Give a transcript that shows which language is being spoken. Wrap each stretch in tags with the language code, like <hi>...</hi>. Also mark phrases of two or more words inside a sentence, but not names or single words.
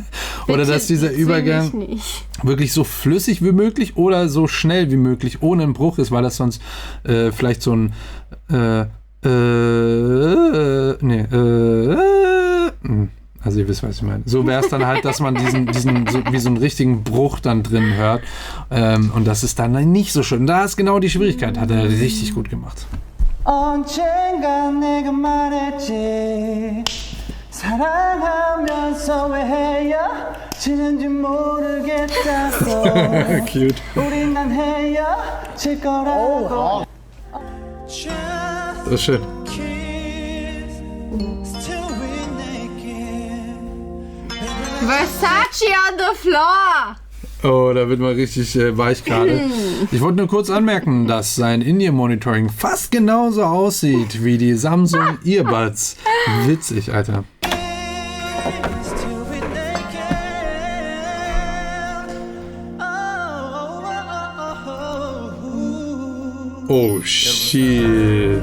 <de>Oder dass dieser Übergang wirklich so flüssig wie möglich oder so schnell wie möglich ohne einen Bruch ist, weil das sonst vielleicht so ein also ihr wisst, was ich meine. So wäre es dann halt, dass man diesen so, wie so einen richtigen Bruch dann drin hört und das ist dann nicht so schön. Da ist genau die Schwierigkeit, hat er richtig gut gemacht.</de> <ko>언젠간 내가 말했지 사랑하면서 왜 헤어지는지 모르겠다고</ko> <en>Cute.</en> <ko>우린 난 헤어질 거라고</ko> <de>Das ist schön.</de> <en>Versace on the floor.</en> <de>Oh, da wird man richtig weich gerade. Ich wollte nur kurz anmerken, dass sein In-Ear-Monitoring fast genauso aussieht wie die Samsung Earbuds. Witzig, Alter.</de> <en>Oh, shit.</en>